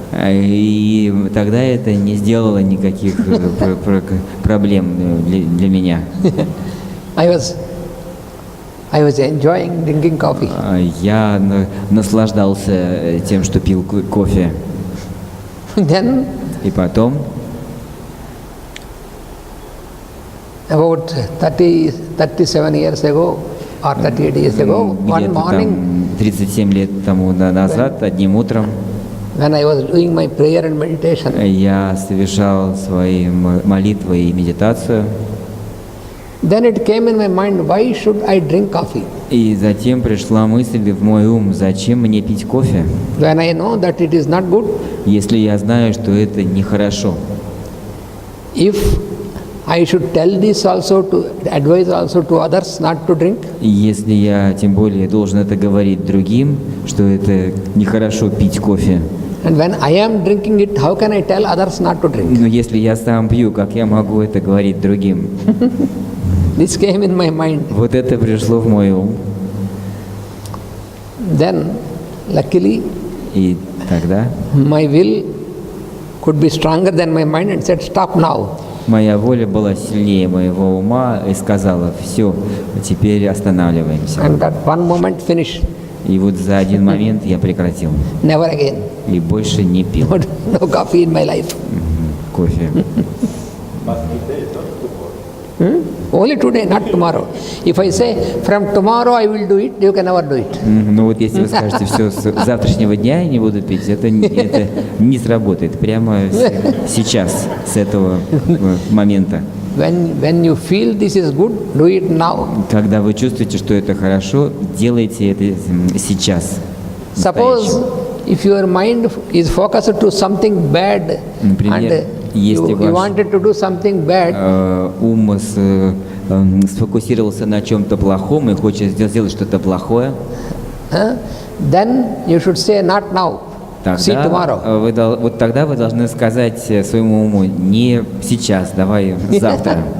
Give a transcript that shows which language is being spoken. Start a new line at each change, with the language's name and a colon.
Russian: И тогда это не сделало никаких проблем для меня.
English: I was enjoying drinking coffee.
Russian: Я наслаждался тем, что пил кофе.
English: Then,
Russian: и потом,
English: about 37 years ago or 38 years ago, one morning,
Russian: 37 лет тому назад, одним утром,
English: when I was doing my prayer and meditation,
Russian: я совершал свои молитвы и медитацию.
English: Then it came in my mind, why should I drink coffee?
Russian: И затем пришла мысль в мой ум, зачем мне пить кофе?
English: When I know that it is not good,
Russian: если я знаю, что это нехорошо.
English: If I should tell this also to advise also to others not to drink.
Russian: Если я тем более должен это говорить другим, что это нехорошо пить кофе.
English: And when I am drinking it, how can I tell others not to drink?
Russian: Но если я сам пью, как я могу это говорить другим?
English: This came in my mind.
Russian: Вот это пришло в мой ум.
English: Then, luckily,
Russian: и тогда
English: my will could be stronger than my mind and said, stop now.
Russian: Моя воля была сильнее моего ума и сказала, все, теперь останавливаемся.
English: And that one moment finished.
Russian: И вот за один момент я прекратил.
English: Never again.
Russian: И больше не пил.
English: No coffee in my life.
Russian: Кофе.
English: Only today, not tomorrow. If I say, from tomorrow I will do it, you can never do it.
Russian: Ну вот если вы скажете, все, с завтрашнего дня я не буду пить, это не сработает. Прямо сейчас, с этого момента.
English: When you feel this is good, do it now.
Russian: Когда вы чувствуете, что это хорошо, делайте это сейчас.
English: Suppose if your mind is focused to something bad,
Russian: например, если
English: you wanted to do something bad,
Russian: ум сфокусировался на чем-то плохом и хочет сделать что-то плохое,
English: then you should say not now. See tomorrow.
Russian: Вот тогда вы должны сказать своему уму, не сейчас, давай завтра.